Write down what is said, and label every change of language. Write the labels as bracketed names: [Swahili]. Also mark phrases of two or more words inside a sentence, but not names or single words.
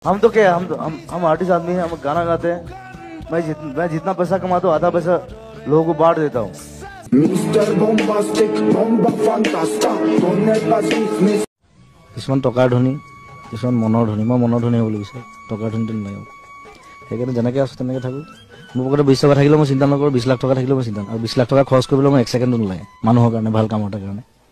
[Hindi] हम तो क्या हम आर्टिस्ट आदमी हैं, हम गाना गाते हैं। मैं जितना पैसा कमाता हूँ आधा पैसा लोगों को बांट देता हूँ। [Assamese] কিছুমান টকাৰ ধনী, কিছুমান মনৰ ধনী। মই মনৰ ধনী হ'বলৈ বিচাৰোঁ, টকাৰ ধনীটো নালাগে। সেইকাৰণে যেনেকৈ আছোঁ তেনেকৈ থাকোঁ। মোৰ পকেটত 20 টকা থাকিলেও মই চিন্তা নকৰোঁ, 20 লাখ টকা থাকিলেও মই চিন্তা নকৰোঁ। আৰু 20 লাখ টকা খৰচ কৰিবলৈ মই 1 ছেকেণ্ডো নালাগে মানুহৰ কাৰণে, ভাল কাম এটাৰ কাৰণে।